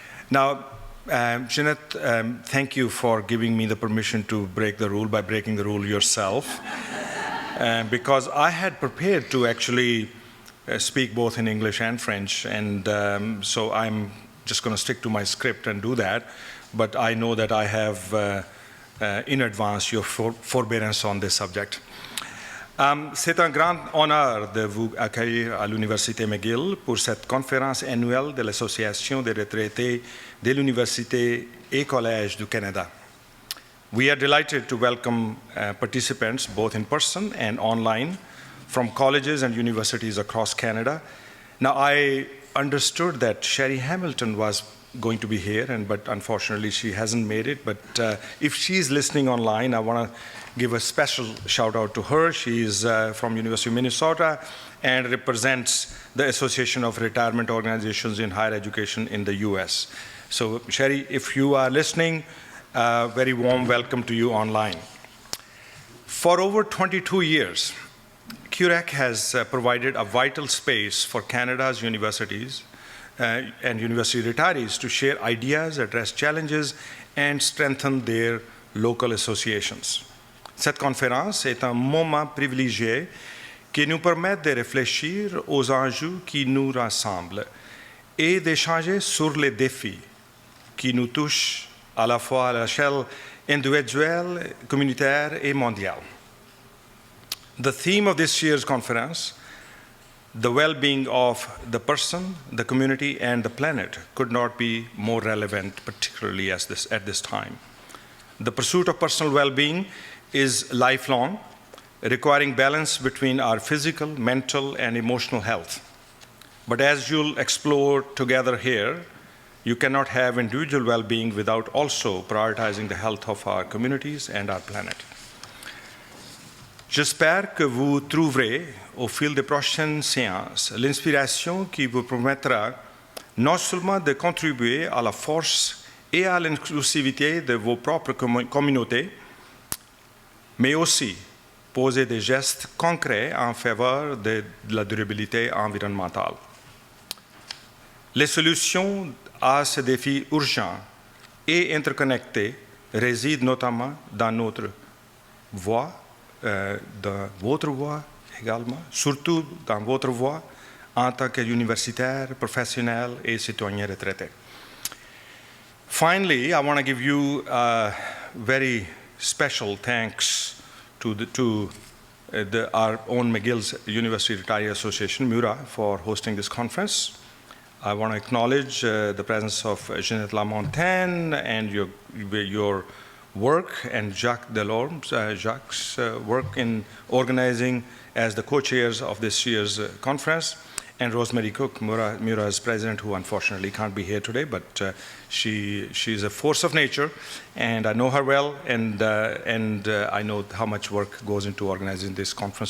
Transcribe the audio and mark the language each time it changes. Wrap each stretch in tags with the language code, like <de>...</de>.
<en>Now, Ginette, thank you for giving me the permission to break the rule by breaking the rule yourself, because I had prepared to actually speak both in English and French, and so I'm just going to stick to my script and do that, but I know that I have in advance your forbearance on this subject.</en> <fr>C'est un grand honneur de vous accueillir à l'Université McGill pour cette conférence annuelle de l'Association des retraités de l'Université et Collège du Canada.</fr> <en>We are delighted to welcome participants both in person and online from colleges and universities across Canada. Now, I understood that Sherry Hamilton was going to be here, but unfortunately she hasn't made it. But if she's listening online, I want to give a special shout out to her. She is from University of Minnesota and represents the Association of Retirement Organizations in Higher Education in the US. So Sherry, if you are listening, very warm welcome to you online. For over 22 years, CURAC has provided a vital space for Canada's universities and university retirees to share ideas, address challenges, and strengthen their local associations.</en> <fr>Cette conférence est un moment privilégié qui nous permet de réfléchir aux enjeux qui nous rassemblent et d'échanger sur les défis qui nous touchent à la fois à l'échelle individuelle, communautaire et mondiale.</fr> <en>The theme of this year's conference the well-being of the person, the community, and the planet could not be more relevant, particularly at this time. The pursuit of personal well-being is lifelong, requiring balance between our physical, mental, and emotional health. But as you'll explore together here, you cannot have individual well-being without also prioritizing the health of our communities and our planet.</en> <fr>J'espère que vous trouverez au fil des prochaines séances l'inspiration qui vous permettra non seulement de contribuer à la force et à l'inclusivité de vos propres communautés, mais aussi poser des gestes concrets en faveur de la durabilité environnementale. Les solutions à ces défis urgents et interconnectés résident notamment dans notre voie, dans votre voie également, surtout dans votre voie en tant qu'universitaire, professionnel et citoyen retraité.</fr> <en>Finally, I want to give you a very special thanks to our own McGill's University Retirees Association, MURA, for hosting this conference. I want to acknowledge the presence of Ginette Lamontagne and your work, and Jacques Derome's work in organizing as the co-chairs of this year's conference, and Rosemary Cook, MURA's president, who unfortunately can't be here today, but she's a force of nature, and I know her well, and I know how much work goes into organizing this conference.</en>